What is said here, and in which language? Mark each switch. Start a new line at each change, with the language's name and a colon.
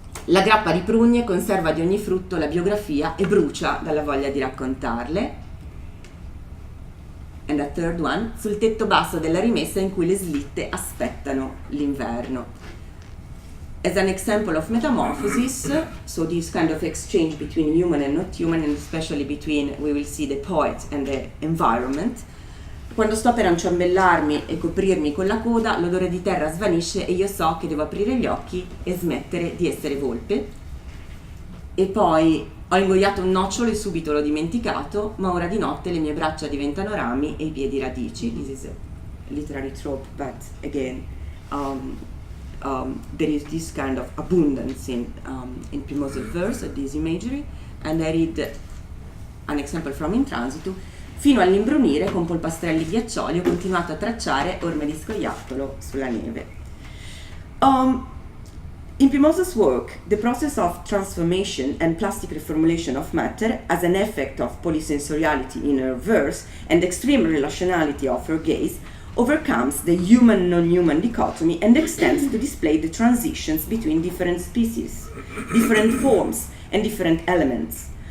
Italian: La grappa di prugne conserva di ogni frutto la biografia e brucia dalla voglia di raccontarle.
English: And the third one,
Italian: sul tetto basso della rimessa in cui le slitte aspettano l'inverno.
English: As an example of metamorphosis, so this kind of exchange between human and not human, and especially between, we will see, the poet and the environment.
Italian: Quando sto per inciambellarmi e coprirmi con la coda, l'odore di terra svanisce e io so che devo aprire gli occhi e smettere di essere volpe. E poi ho ingoiato un nocciolo e subito l'ho dimenticato, ma ora di notte le mie braccia diventano rami e i piedi radici.
English: This is a literary trope, but again, there is this kind of abundance in Pimosel's verse, this imagery, and I read an example from In Transito.
Italian: Fino all'imbrunire con polpastrelli ghiaccioli ho continuato a tracciare orme di scoiattolo sulla neve.
English: In Pimosel's work, the process of transformation and plastic reformulation of matter as an effect of polysensoriality in her verse and extreme relationality of her gaze overcomes the human-non-human dichotomy and extends to display the transitions between different species, different forms, and different elements.